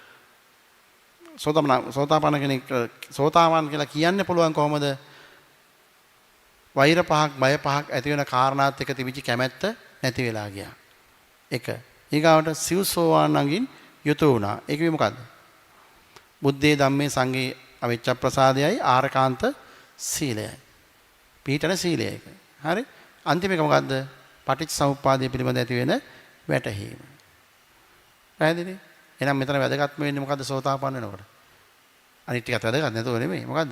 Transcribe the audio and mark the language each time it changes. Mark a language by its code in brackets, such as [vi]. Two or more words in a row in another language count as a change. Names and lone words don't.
[si] සෝතාපන්න කෙනෙක් සෝතාපන්න කියලා කියන්න පුළුවන් කොහොමද? වෛර පහක් බය පහක් ඇති වෙන කාරණාත් එක්ක තිබිච්ච කැමැත්ත නැති වෙලා ගියා. එක. ඊගාවට සිව්සෝවාන්ගෙන් යුතු වුණා. ඒක මොකද්ද? [pi] බුද්ධේ ධම්මේ සංඝේ [si] අවිච්ඡ ප්‍රසාදයයි ආරකාන්ත සීලයයි. පිළිතන සීලය එක. හරි? අන්තිම එක මොකද්ද? පටිච්ච සමුප්පාදය පිළිබඳ ඇති වෙන වැටහීම. පැහැදිලි? එහෙනම් මෙතන වැදගත්ම වෙන්නේ මොකද්ද සෝතාපන්න වෙනකොට? අනිත් ටිකත් වැදගත් නැතුව නෙමෙයි. මොකද්ද?